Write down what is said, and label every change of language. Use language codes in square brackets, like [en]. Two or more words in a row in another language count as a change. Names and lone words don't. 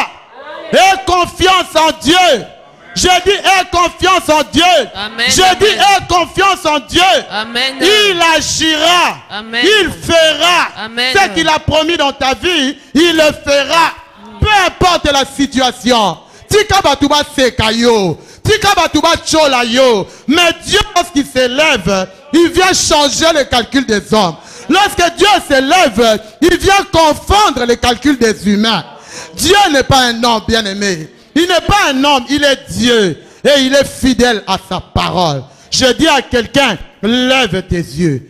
[fr] Aie confiance en Dieu. Je dis, aie confiance en Dieu. Amen, je amen. dis, aie confiance en Dieu. Amen. Il agira. Amen. Il fera. Amen. Ce qu'il a promis dans ta vie, il le fera. Peu importe la situation. [ln] Tika batuba sekayo. Tika batuba cholayo. [fr] Mais Dieu, lorsqu'il s'élève, il vient changer le calcul des hommes. Lorsque Dieu s'élève, il vient confondre les calculs des humains. Dieu n'est pas un homme, bien-aimé. Il n'est pas un homme, il est Dieu. Et il est fidèle à sa parole. Je dis à quelqu'un, lève tes yeux.